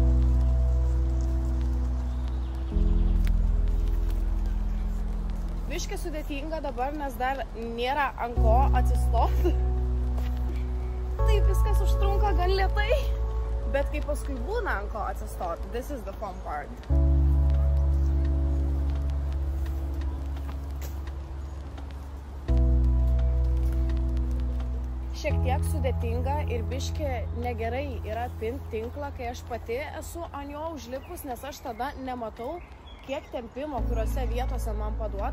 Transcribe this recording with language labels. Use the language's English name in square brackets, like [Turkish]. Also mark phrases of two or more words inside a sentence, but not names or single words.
[Lithuanian] Biškį sudėtinga dabar, nes dar nėra ant ko atsistoti. Taip viskas užtrunka gan lėtai. Bet kai paskui būna ant ko atsistoti, [English] this is the fun part. [Lithuanian] Šiek tiek sudėtinga ir biškį negerai yra pinti tinklą, kai aš pati esu ant jo užlipus, nes aš tada nematau, kiek tempimo, kuriuose vietose man paduot.